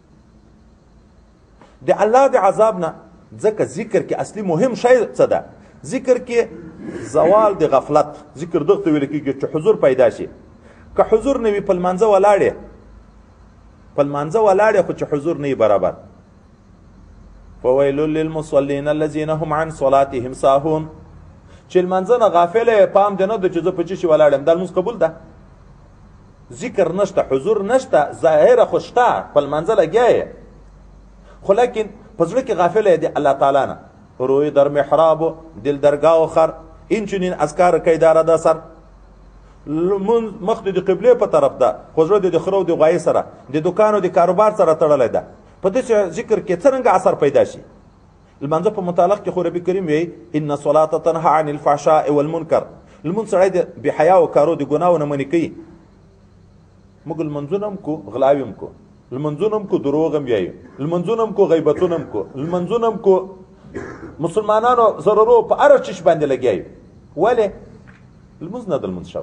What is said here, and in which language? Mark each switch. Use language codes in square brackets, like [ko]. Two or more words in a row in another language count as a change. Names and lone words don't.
[ps] د الله د عذاب نه ځکه ذکر کې اصلي مهم شی څه ده؟ ذکر کې زوال د غفلت، ذکر دغه ته ویل کېږي چې حضور پیدا شي. که حضور نه وي په لمانځه ولاړې، په لمانځه ولاړې خو چې حضور نه وي برابر. [ar] فویل للمصلین الذین هم عن صلاتهم ساهون، [ps] چې لمانځه نه غافله پام دې نه ده چې زه په څه شي ولاړ یم، دا لمونځ قبول ده؟ ذکر نشته، حضور نشته، ظاهره خو شته، په لمانځه لګیا یې، خو لیکن په زړه کې غافله یې د الله تعالی نه. [fa] روی در محراب و دل درگاه و خر، این چنین اذکار کی داره ده سر. [ps] مخ د قبله په طرف ده، خو زړه د خرو د غوایي سره، د دکان او د کاروبار سره تړلی ده. په دې ذکر کې څرنګه اثر پیدا شي؟ لمانځه په متعلق کې خو ربي کریم وایي [ar] ان الصلاه تنهى عن الفحشاء والمنکر. [ps] لمونځ سړی د بېحیا او کارو د ګناو نه منې کوي. موږ لمونځونه هم کو، غلاوې هم کو، لمونځونه هم کو، دروغ هم وایو، لمونځونه هم کو، غیبتونه هم کو، لمونځونه هم کو، مسلمانانو ضرورو په هر چیش باندې لګیا یو. ولې؟ لمونځ نه د لمونځ شوی.